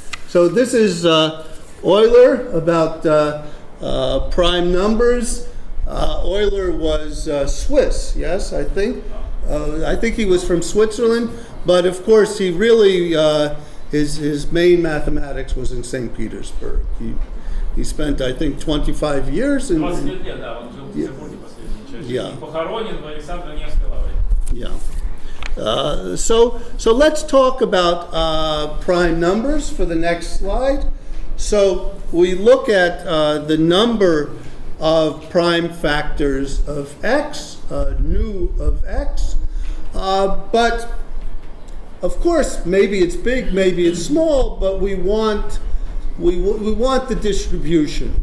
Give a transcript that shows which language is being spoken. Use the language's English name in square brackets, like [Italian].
[English] So this is Euler about prime numbers. Euler was Swiss. Yes, I think. I think he was from Switzerland, but of course he really his main mathematics was in St. Petersburg. He spent, I think, 25 years in. [Russian] 20 лет, да, он жил в Петербурге последнюю часть. [English] Yeah. [Russian] Похоронен в Александро-Невской лавре. [English] Yeah. So let's talk about prime numbers for the next slide. So we look at the number of prime factors of x, nu of x, but of course maybe it's big, maybe it's small, but we want the distribution.